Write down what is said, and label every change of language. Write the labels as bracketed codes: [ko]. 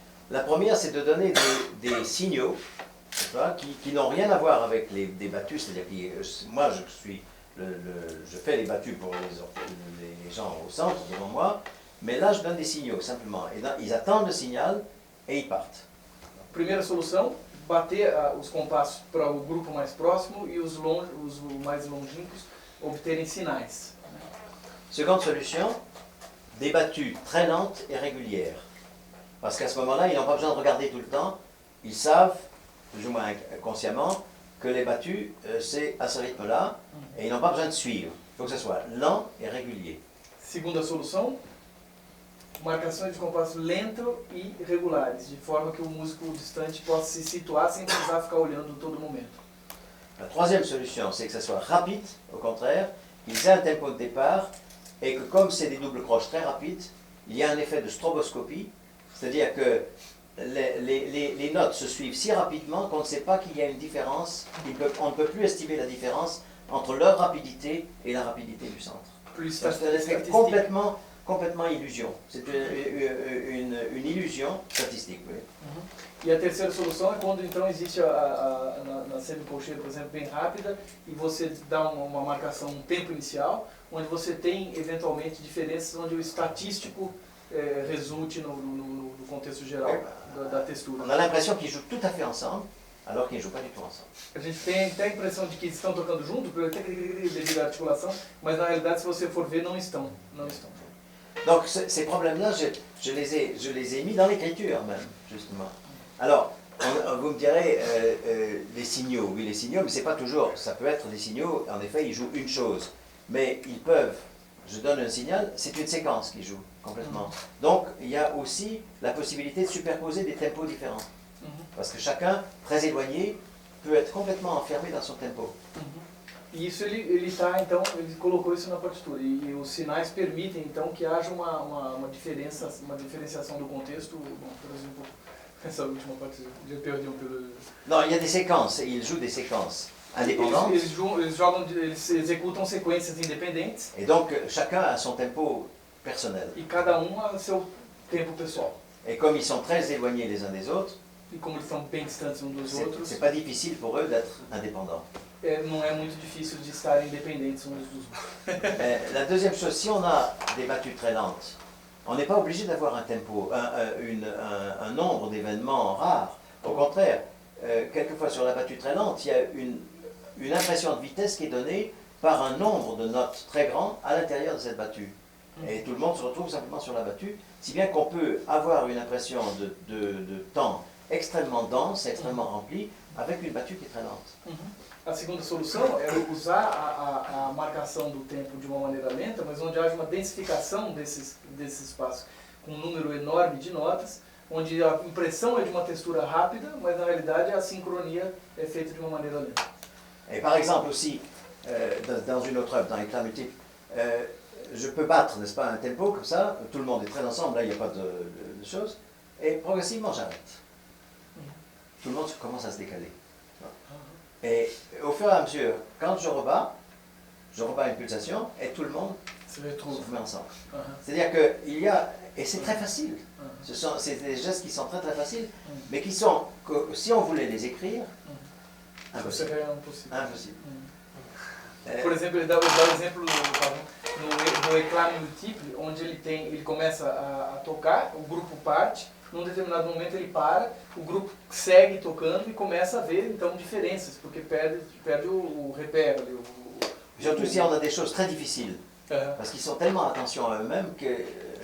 [fr] La première, c'est de donner des signaux qui n'ont rien à voir avec des battus, c'est-à-dire que moi je fais les battus pour les gens au centre devant moi, mais là je donne des signaux simplement. Et là, ils attendent le signal et ils partent. [pt] Primeira solução, bater os compassos para o grupo mais próximo e os mais longínquos obterem sinais. [fr] Seconde solution, des battues très lentes et régulières. Parce qu'à ce moment-là, ils n'ont pas besoin de regarder tout le temps, ils savent, plus ou moins consciemment, que les battues, c'est à ce rythme-là, et ils n'ont pas besoin de suivre. Il faut que ce soit lent et régulier. [pt] Segunda solução, marcações de compasso lento e regulares, de forma que o músico distante possa se situar sem precisar ficar olhando todo momento. [fr] La troisième solution, c'est que ce soit rapide, au contraire, qu'ils aient un tempo de départ, et que comme c'est des doubles croches très rapides, il y a un effet de stroboscopie, c'est-à-dire que les notes se suivent si rapidement qu'on ne sait pas qu'il y a une différence, on ne peut plus estimer la différence entre leur rapidité et la rapidité du centre. Plus Donc, c'est complètement illusion. C'est une illusion statistique. Oui. [pt] E a terceira solução é quando então existe na semicolcheia, por exemplo, bem rápida, e você dá uma marcação, um tempo inicial, onde você tem eventualmente diferenças onde o estatístico resulte no contexto geral da textura. [fr] On a l'impression qu'ils jouent tout à fait ensemble, alors qu'ils ne jouent pas du tout ensemble. [pt] A gente tem até a impressão de que estão tocando junto, devido à articulação, mas na realidade, se você for ver, não estão. [fr] Donc ces problèmes-là, je les ai mis dans l'écriture même, justement. Alors, vous me direz, les signaux, oui les signaux, mais c'est pas toujours, ça peut être des signaux, en effet ils jouent une chose, mais ils peuvent, je donne un signal, c'est une séquence qui joue complètement. Donc il y a aussi la possibilité de superposer des tempos différents, parce que chacun, très éloigné, peut être complètement enfermé dans son tempo. [pt] E isso ele colocou isso na partitura, e os sinais permitem então que haja uma diferenciação do contexto. Bom, por exemplo, essa última parte eu perdi um pelo... [fr] Non, il y a des séquences, et ils jouent des séquences indépendantes. [pt] Eles executam sequências independentes. [fr] Et donc chacun a son tempo personnel. [pt] E cada a seu tempo pessoal. [fr] Et comme ils sont très éloignés les uns des autres, [pt] E como eles estão bem distantes uns dos outros, [fr] c'est pas difficile pour eux d'être indépendants. [pt] Não é muito difícil de estarem independentes uns dos outros. [fr] La deuxième chose, si on a des battues très lentes, on n'est pas obligé d'avoir un tempo, un nombre d'événements rares. Au contraire, quelquefois sur la battue très lente, il y a une impression de vitesse qui est donnée par un nombre de notes très grand à l'intérieur de cette battue. Et tout le monde se retrouve simplement sur la battue, si bien qu'on peut avoir une impression de temps extrêmement dense, extrêmement rempli, avec une battue qui est très lente. A segunda solução é usar a marcação do tempo de uma maneira lenta, mas onde haja uma densificação desse espaço, com um número enorme de notas, onde a impressão é de uma textura rápida, mas na realidade a sincronia é feita de uma maneira lenta. Et par exemple aussi, dans une autre œuvre, dans Éclat multiple, je peux battre, n'est-ce pas, un tempo comme ça, tout le monde est très ensemble, là il n'y a pas de choses, et progressivement j'arrête. Tout le monde commence à se décaler. Et au fur et à mesure, quand je rebats une pulsation, et tout le monde se met ensemble. C'est-à-dire qu'il y a, et c'est très facile, c'est des gestes qui sont très très faciles, mais qui sont, que, si on voulait les écrire, impossible. Impossible. [pt] Por exemplo, ele dá o exemplo no Éclat multiple, onde ele começa a tocar, o grupo parte, num determinado momento ele para, o grupo segue tocando e começa a ver então diferenças, porque perde o repère ali. [fr] Surtout si on a des choses très difficiles, parce qu'ils sont tellement attention à eux-mêmes que...